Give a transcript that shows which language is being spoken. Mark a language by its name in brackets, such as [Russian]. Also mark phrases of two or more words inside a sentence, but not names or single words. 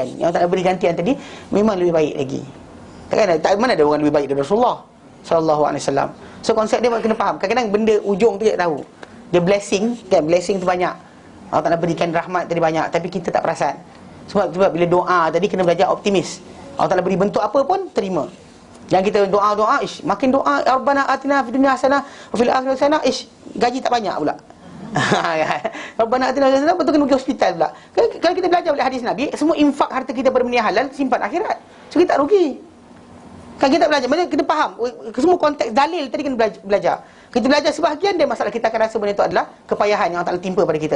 [Malay] Yang tak beri gantian tadi memang lebih baik lagi. Tak mana ada orang lebih baik daripada Rasulullah [Arabic] صلى الله عليه وسلم. [Malay] So konsep dia kena faham. Kadang-kadang benda ujung tu dia tahu. Dia blessing kan, blessing tu banyak. Allah Ta'ala berikan rahmat tadi banyak, tapi kita tak perasan. Sebab bila doa tadi kena belajar optimis. Allah Ta'ala beri bentuk apa pun terima. Yang kita doa, makin doa, [Arabic] ربنا آتنا في الدنيا حسنة وفي الآخرة حسنة, [Malay] gaji tak banyak pula. [Arabic] ربنا آتنا حسنة, [Malay] betul kena pergi hospital pula. Kalau kita belajar oleh hadis Nabi, semua infak harta kita pada benda halal simpan akhirat. So kita tak rugi. Kan kita belajar, mana kita faham semua konteks dalil tadi kena belajar. Kita belajar sebahagian dia, masalah kita akan rasa benda itu adalah kepayahan yang Allah Ta'ala timpa pada kita.